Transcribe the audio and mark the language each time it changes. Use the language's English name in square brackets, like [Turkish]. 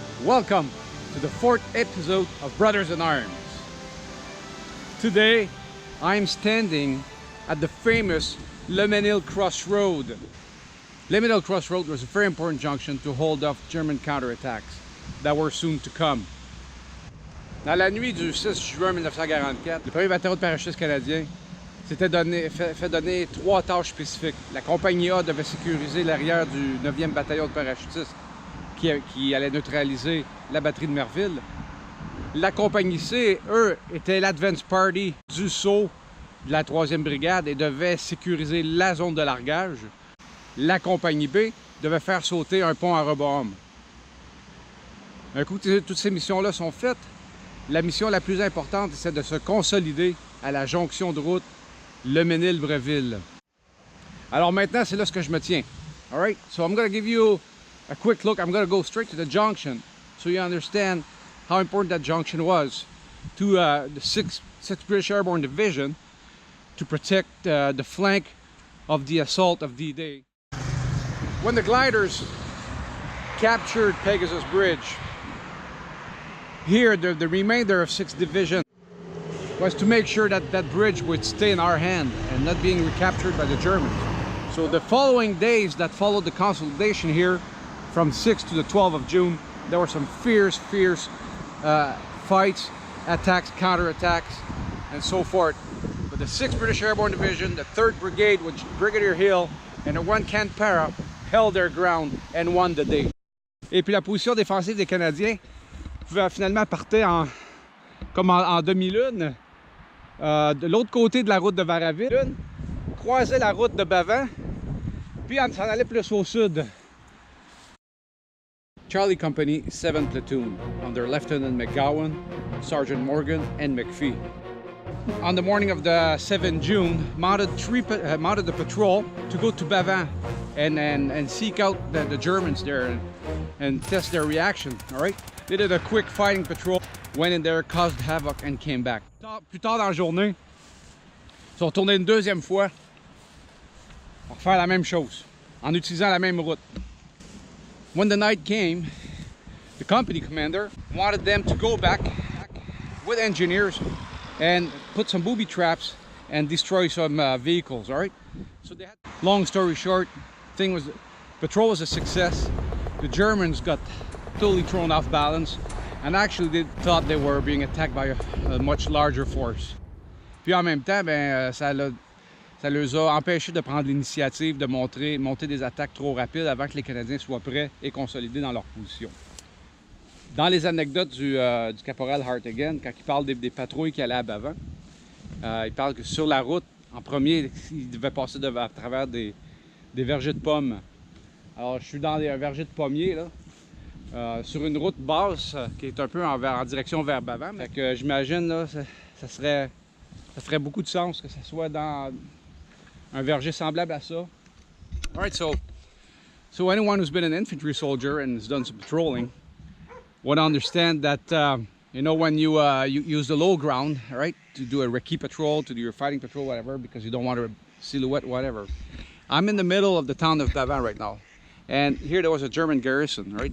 [English] Welcome to the 4th episode of Brothers in Arms. Today, I'm standing at the famous Mesnil crossroad. Mesnil crossroad was a very important junction to hold off German counterattacks that were soon to come. [French] Dans la nuit du 6 juin 1944, le premier bataillon de parachutistes canadien s'était fait donner 3 tâches spécifiques. La compagnie A devait sécuriser l'arrière du 9e bataillon de parachutistes qui allait neutraliser la batterie de Merville. La compagnie C, eux, était l'advance party du saut de la 3e brigade et devait sécuriser la zone de largage. La compagnie B devait faire sauter un pont à rebord. Un coup que toutes ces missions-là sont faites, la mission la plus importante, c'est de se consolider à la jonction de route Le Mesnil-Breville. Alors maintenant, c'est là ce que je me tiens. [English] All right, so I'm going to give you a quick look. I'm going to go straight to the junction so you understand how important that junction was to the 6th British Airborne Division to protect the flank of the assault of D-Day. When the gliders captured Pegasus Bridge, here the remainder of 6th Division was to make sure that that bridge would stay in our hand and not being recaptured by the Germans. So the following days that followed the consolidation here, from 6th to the 12th of June, there were some fierce fights, attacks, counterattacks, and so forth. But the 6th British Airborne Division, the 3rd Brigade, with Brigadier Hill, and the 1 Canberra held their ground and won the day. [French] Et puis la position défensive des Canadiens finalement partait comme en demi-lune, de l'autre côté de la route de Varaville, croisait la route de Bavent, puis s'en allait plus au sud. [English] Charlie Company, 7th Platoon, under Lieutenant McGowan, Sergeant Morgan, and McPhee. On the morning of the 7th June, mounted the patrol to go to Bavent and seek out the Germans there and test their reaction, all right? They did a quick fighting patrol, went in there, caused havoc, and came back. [French] Plus tard dans la journée, ils sont retournés une deuxième fois pour faire la même chose, en utilisant la même route. [English] When the night came, the company commander wanted them to go back with engineers and put some booby traps and destroy some vehicles, all right? So they had, long story short, patrol was a success. The Germans got totally thrown off balance and actually they thought they were being attacked by a much larger force. [French] Puis en même temps, ça les a empêchés de prendre l'initiative de monter des attaques trop rapides avant que les Canadiens soient prêts et consolidés dans leur position. Dans les anecdotes du caporal Hartigan, quand il parle des patrouilles qui allaient à Bavent, il parle que sur la route, en premier, il devait passer à travers des vergers de pommes. Alors, je suis dans un verger de pommiers, là, sur une route basse qui est un peu en direction vers Bavent. Fait que j'imagine, là, ça ferait beaucoup de sens que ça soit dans un verger semblable à ça. [English] Alright, so anyone who's been an infantry soldier and has done some patrolling would understand that you know, when you use the low ground, right, to do a recce patrol, to do your fighting patrol, whatever, because you don't want a silhouette, whatever. I'm in the middle of the town of Bavent right now, and here there was a German garrison, right?